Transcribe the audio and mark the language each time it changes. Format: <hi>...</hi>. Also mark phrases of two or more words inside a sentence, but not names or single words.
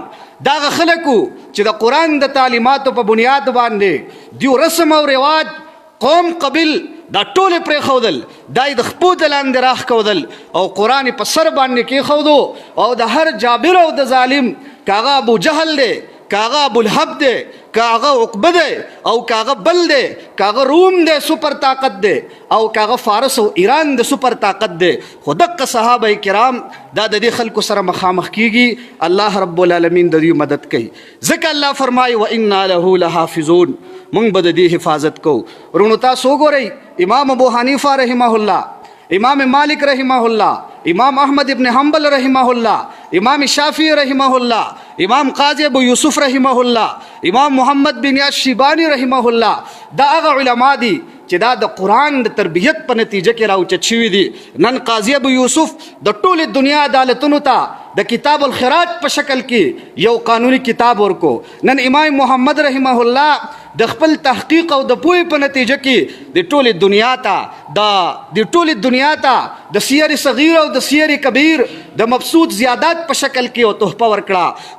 <ps>دا هغه خلک وو چې د قرآن د تعلیماتو په بنیاد باندې دیو رسم او رواج قوم قبیل دا ټولې پرېښودل، دا یې د خپو د لاندې راښکودل او قرآن یې په سر باندې کېښودو او د هر جابر او د ظالم که هغه ابو جهل دی، که هغه ابوالهب دی، که هغه عقبه دی او که هغه بل دی، که هغه روم دی سوپر طاقت دی او که هغه فارس او ایران د سوپر طاقت دی، خو دقه صحابه کرام دا د دې خلکو سره مخامخ کیږي.</ps> <ar>الله رب العالمین</ar> <ps>د دوی مدد کوي، ځکه الله فرمایي</ps> <ar>وإنا له لحافظون،</ar> <ps>موږ به د دې حفاظت کوو. ورونو تاسو وګورئ امام ابو حنیفه</ps> <ar>رحمه الله</ar> <ps>امام مالک رحمه الله، امام احمد ابن حنبل رحمه الله، امام شافعي رحمه الله، امام قاضي ابو یوسف رحمه الله، امام محمد بن یاس شیباني رحمه الله، دا هغه علما دي چې دا د قرآن د تربیت په نتیجه کې راوچت شوي دي. نن قاضي ابو یوسف د ټولې دنیا عدالتونو ته د کتاب الخراج په شکل کې یو قانوني کتاب ورکو. نن امام محمد</ps> <ar>رحمه الله</ar> <ps>د خپل تحقیق او د پوهې په نتیجه کې د ټولې دنیا ته د سیر صغیر او د سیر کبیر د مبسوط زیادات په شکل کې او تحفه ورکړه.</ps>